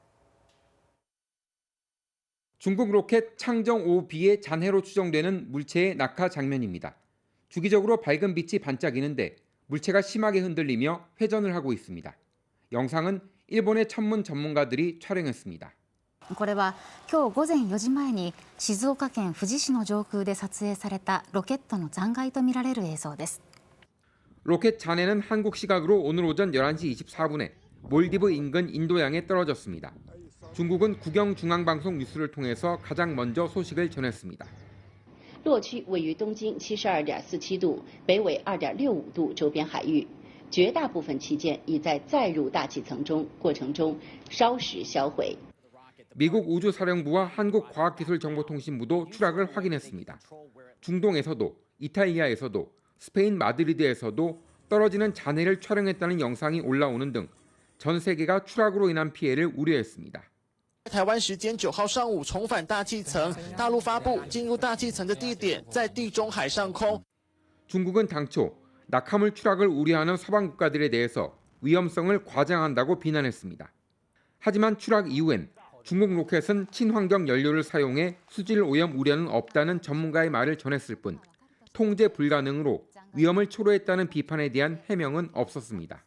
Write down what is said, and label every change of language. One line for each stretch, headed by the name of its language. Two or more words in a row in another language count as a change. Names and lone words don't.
Korean: 중국 로켓 창정 5B의 잔해로 추정되는 물체의 낙하 장면입니다. 주기적으로 밝은 빛이 반짝이는데 물체가 심하게 흔들리며 회전을 하고 있습니다. 영상은 일본의 천문 전문가들이 촬영했습니다.
Japanese: これは今日午前4時前に静岡県富士市の上空で撮影されたロケットの残骸とみられる映像です.
Korean: 로켓 잔해는 한국 시각으로 오늘 오전 11시 24분에 몰디브 인근 인도양에 떨어졌습니다. 중국은 국영중앙방송 뉴스를 통해서 가장 먼저 소식을 전했습니다.
Chinese: 落区位于东经 72.47度，北纬 2.65度周边海域，绝大部分旗舰已在载入大气层中过程中烧蚀销毁。
Korean: 미국 우주사령부와 한국과학기술정보통신부도 추락을 확인했습니다. 중동에서도 이탈리아에서도 스페인 마드리드에서도 떨어지는 잔해를 촬영했다는 영상이 올라오는 등 전 세계가 추락으로 인한 피해를 우려했습니다.
Chinese: 台湾时间9号上午重返大气层，大陆发布进入大气层的地点在地中海上空。
Korean: 중국은 당초 낙하물 추락을 우려하는 서방 국가들에 대해서 위험성을 과장한다고 비난했습니다. 하지만 추락 이후엔 중국 로켓은 친환경 연료를 사용해 수질 오염 우려는 없다는 전문가의 말을 전했을 뿐 통제 불가능으로 위험을 초래했다는 비판에 대한 해명은 없었습니다.